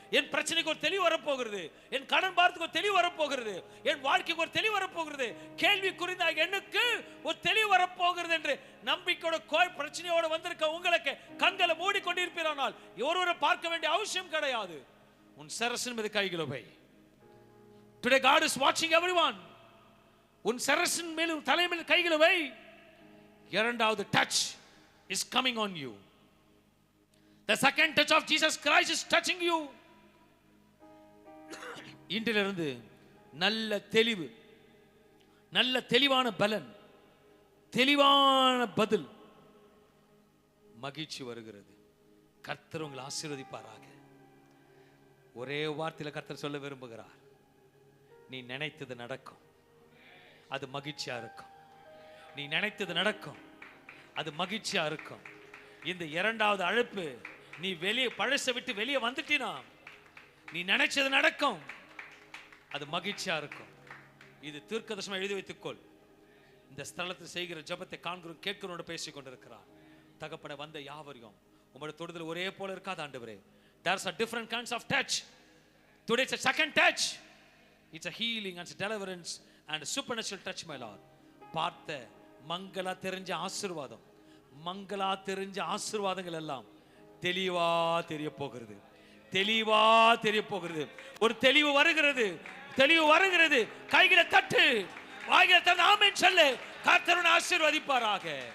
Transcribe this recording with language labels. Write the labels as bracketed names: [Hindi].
[Tamil] என் பிரச்சனைக்கு ஒரு தெளிவு வரப்போகிறது. என் கடன் பாரத்துக்கு ஒரு தெளிவு வரப்போகிறது. என் வாழ்க்கைக்கு ஒரு தெளிவு வரப்போகிறது. கேள்வி குறிந்த எனக்கு ஒரு தெளிவு வரப்போகிறது என்று நம்பிக்கையோட பிரச்சனையோட வந்திருக்க உங்களுக்கு கண்களை மூடிக்கொண்டிருப்பீரானால் ஒருவரை பார்க்க வேண்டிய அவசியம் கிடையாது. உன் சரசின் மீது கைகளை வை. [English] Today God is watching everyone. [Tamil] உன் சரசின் மேல் தலைமையில் கைகளை வை. [English] இரண்டாவது touch is coming on you. The second touch of Jesus Christ is touching you. [Tamil] இன்றிலிருந்து நல்ல தெளிவு, நல்ல தெளிவான பலன், தெளிவான பதில், மகிழ்ச்சி வருகிறது. கர்த்தர் உங்களை ஆசீர்வதிப்பாராக. ஒரே வார்த்தையில கர்த்தர் சொல்ல விரும்புகிறார், நீ நினைத்தது நடக்கும், அது மகிழ்ச்சியா இருக்கும். நீ நினைத்தது நடக்கும், அது மகிழ்ச்சியா இருக்கும். இந்த இரண்டாவது அழைப்பு, நீ வெளியே பழச விட்டு வெளியே வந்துட்டினா நீ நினைச்சது நடக்கும், அது மகிழ்ச்சியா இருக்கும். இது தீர்க்கதரிசனம் எழுதி வைத்துக்கொள். இந்த ஸ்தலத்தில் செய்கிற ஜெபத்தை காண்கிறோம் கேட்கிறோம் பேசிக் கொண்டிருக்கிறார். தகப்பட வந்த யாவரையும் உங்களுடைய தொடுதல் ஒரே போல இருக்காது ஆண்டவரே. [English] There's a different kinds of touch. Today it's a second touch. It's a healing and a deliverance and a supernatural touch, my Lord. [Tamil] பார்த்த மங்களா தெரிஞ்ச ஆசீர்வாதம், மங்களா தெரிஞ்ச ஆசீர்வாதங்கள் எல்லாம் தெளிவா தெரிய போகிறது. தெளிவா தெரிய போகிறது. ஒரு தெளிவு வருகிறது. தெளிவு வருகிறது. கைகளை தட்டு, வாய்களை தந்து ஆமென் சொல்லு. கர்த்தர் ஆசீர்வதிப்பாராக.